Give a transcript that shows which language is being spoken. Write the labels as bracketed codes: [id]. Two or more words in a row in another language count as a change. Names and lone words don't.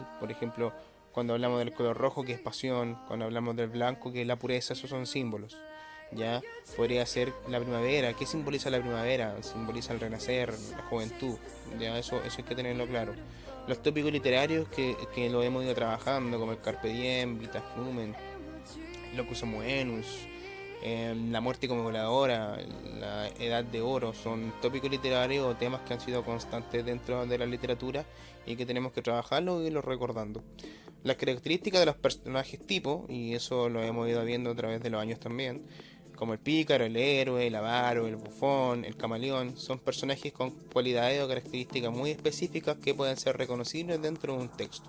[es] Por ejemplo, cuando hablamos del color rojo, que es pasión, cuando hablamos del blanco, que es la pureza, esos son símbolos. Ya podría ser la primavera. ¿Qué simboliza la primavera? Simboliza el renacer, la juventud. Ya eso hay que tenerlo claro. Los tópicos literarios que lo hemos ido trabajando, como el [la] carpe diem, vita flumen, locus homoenus, [es] la muerte como voladora, la edad de oro, son tópicos literarios o temas que han sido constantes dentro de la literatura y que tenemos que trabajarlo y irlo recordando. Las características de los personajes tipo, y eso lo hemos ido viendo a través de los años también, como el pícaro, el héroe, el avaro, el bufón, el camaleón, son personajes con cualidades o características muy específicas que pueden ser reconocibles dentro de un texto.